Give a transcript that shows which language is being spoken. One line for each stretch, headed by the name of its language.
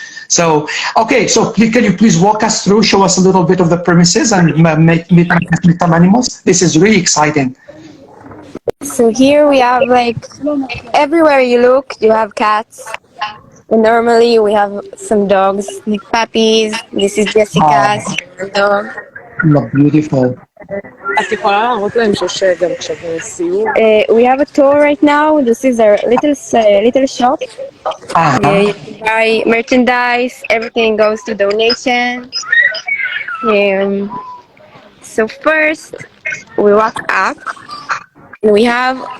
English: So, okay, so can you please walk us through, show us a little bit of the premises and meet some animals? This is really exciting. So here we have like everywhere you look, you have cats. And normally we have some dogs, like puppies. This is Jessica's dog. Beautiful.
Hebrew: את יכולה להראות להם שיש גם עכשיו סיור?
English: We have a tour right now. This is our little shop. You can buy merchandise. Everything goes to donation. So first, we walk up, and we have.